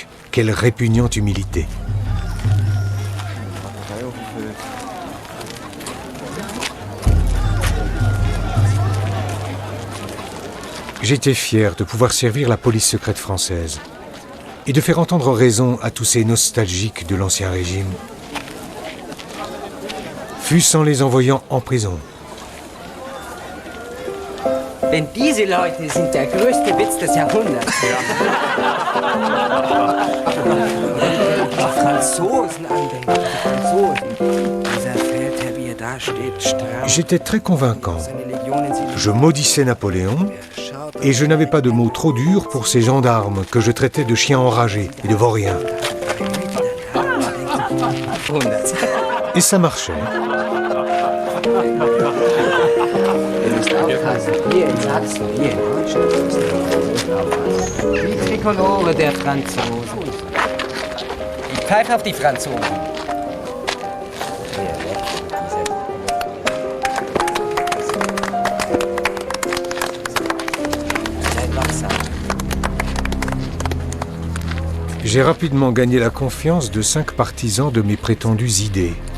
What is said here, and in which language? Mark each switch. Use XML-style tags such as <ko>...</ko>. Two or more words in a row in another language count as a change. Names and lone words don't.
<fr>Quelle répugnante humilité. J'étais fier de pouvoir servir la police secrète française et de faire entendre raison à tous ces nostalgiques de l'Ancien Régime. fût-ce en les envoyant en prison.</fr> <de>Denn diese Leute sind der größte Witz des Jahrhunderts. Die Franzosen andenken, die Franzosen. Dieser Feldherr, wie er da steht, stramm.</de> <fr>J'étais très convaincant. Je maudissais Napoléon et je n'avais pas de mots trop durs pour ces gendarmes que je traitais de chiens enragés et de vauriens. Et ça marchait.</fr> <de>Hier in Sachsen, hier in Deutschland. Die Trikolore der Franzosen. Ich pfeife auf die Franzosen.</de> <fr>J'ai rapidement gagné la confiance de 5 partisans de mes prétendues idées.</fr>